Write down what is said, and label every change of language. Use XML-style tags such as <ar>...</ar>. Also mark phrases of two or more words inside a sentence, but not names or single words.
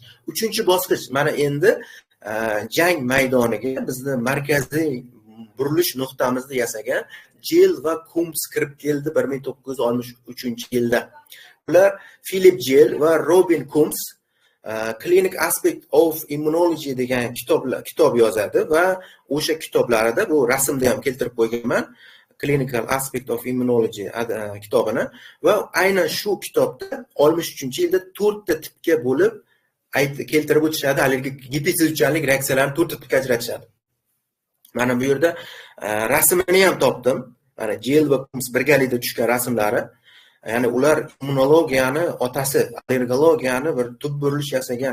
<uz>Uchinchi bosqich mana endi jang maydoniga bizni markaziy burilish nuqtamizni yasagan Jill va Coombs kirib keldi 1963-yilda. Ular Philip Jill va Robin Coombs Clinic Aspect of Immunology degan kitob yozadi va o'sha kitoblarida bu rasmda ham keltirib qo'yganman. Clinical Aspect of Immunology kitobini va aynan shu kitobda 63-yilda 4 ta tipga bo'lib keltirib o'tishadi. Allergik gipotizichanlik reaksiyalarini 4 ta tipga ajratishadi. Mana bu yerda rasmini ham topdim. Mana Jill va Coombs birgalikda tushgan rasmlari. Ya'ni ular immunologiyani otasi, allergologiyani bir tub burilish yasagan.</uz>